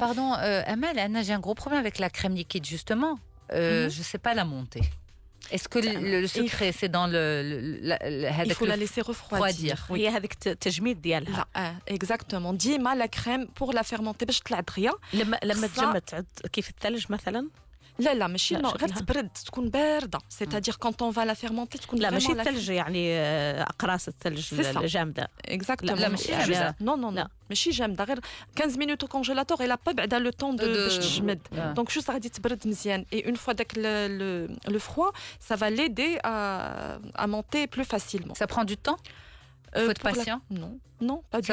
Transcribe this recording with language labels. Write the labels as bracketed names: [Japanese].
[French] Pardon, Amel, Anna, j'ai un gros problème avec la crème liquide justement. Je sais pas la monter. Est-ce que le secret c'est dans il faut la laisser refroidir. Oui, avec [Arabic] التجميد ديالها. [French] Exactement. [Arabic] ديما [French] la crème pour la faire monter [Arabic] باش تطلع دغيا. لما تجمد تعود كيف الثلج مثلا. لا ماشي غير تبرد تكون بارده [French] c'est-à-dire quand on va la faire monter [Arabic] تكون لا ماشي الثلج يعني اقراص الثلج الجامده [French] exactement [Arabic] لا ماشي جامده [French] non [Arabic] ماشي جامده غير [French] 15 minutes au congélateur et la pas [Arabic] بعدا [French] le temps de [Arabic] باش تجمد [French] donc juste [Arabic] غادي تبرد مزيان [French] et une fois [Arabic] داك [French] le froid ça va l'aider à monter plus facilement. Ça prend du temps? Faut être patient? Non, pas du tout.